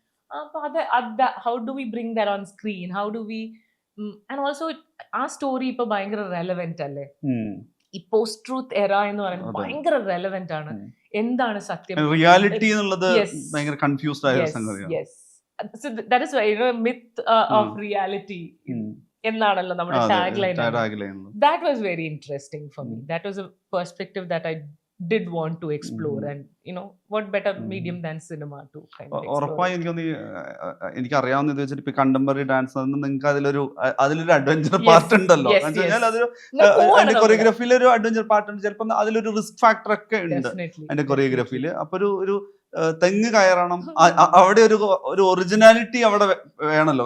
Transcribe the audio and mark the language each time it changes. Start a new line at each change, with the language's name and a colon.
Malayalam: അപ്പൊ
English: how do we bring that on screen, how do we, and also
Malayalam: ആ story ഇപ്പൊ ഭയങ്കര relevant അല്ലേ. ഈ പോസ്റ്റ് ട്രൂത്ത് എറ എന്ന് പറയുന്നത് ഭയങ്കര റെലവെന്റ് ആണ്. എന്താണ് സത്യം, റിയാലിറ്റി എന്നുള്ളത് ഭയങ്കര കൺഫ്യൂസ്ഡ് ആയ സംഗതിയാണ്.
English: So that is why, myth of reality
Malayalam: എന്നാണല്ലോ നമ്മുടെ tag line.
English: That was very interesting for me. That was a perspective that I did want to explore, and what better medium than cinema to kind of explore.
Malayalam: ഉറപ്പായി എനിക്ക് അറിയാവുന്ന ഇത് വെച്ചിട്ട് ഇപ്പൊ contemporary dance നിങ്ങൾക്ക് അതിലൊരു അഡ്വഞ്ചർ പാർട്ട് ഉണ്ടല്ലോ. അതിന്റെ കൊറിയോഗ്രഫിയിൽ ഒരു അഡ്വഞ്ചർ പാർട്ട് ഉണ്ട്. ചിലപ്പോൾ അതിലൊരു റിസ്ക് ഫാക്ടർ ഒക്കെ ഉണ്ട് അതിന്റെ കൊറിയോഗ്രഫിയിൽ. അപ്പൊ ഒരു തെങ്ങ് കയറണം, അവിടെ ഒരു ഒറിജിനാലിറ്റി അവിടെ വേണമല്ലോ.